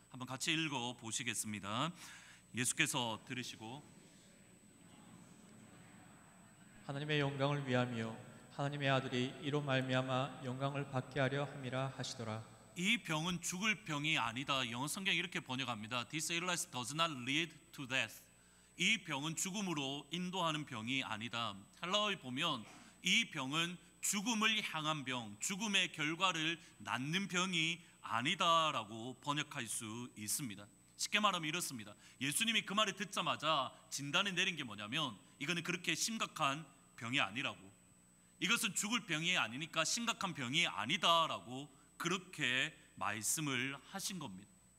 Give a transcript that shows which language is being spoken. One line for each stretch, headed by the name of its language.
Korean: 한번 같이 읽어 보시겠습니다. 예수께서 들으시고 하나님의 영광을 위하며 하나님의 아들이 이로 말미암아 영광을 받게 하려 함이라 하시더라. 이 병은 죽을 병이 아니다. 영어 성경이 이렇게 번역합니다.
English: This illness does not lead to death.
Korean: 이 병은 죽음으로 인도하는 병이 아니다. 헬라어에 보면 이 병은 죽음을 향한 병, 죽음의 결과를 낳는 병이 아니다라고 번역할 수 있습니다. 쉽게 말하면 이렇습니다. 예수님이 그 말을 듣자마자 진단을 내린 게 뭐냐면, 이거는 그렇게 심각한 병이 아니라고, 이것은 죽을 병이 아니니까 심각한 병이 아니다라고 그렇게 말씀을 하신 겁니다.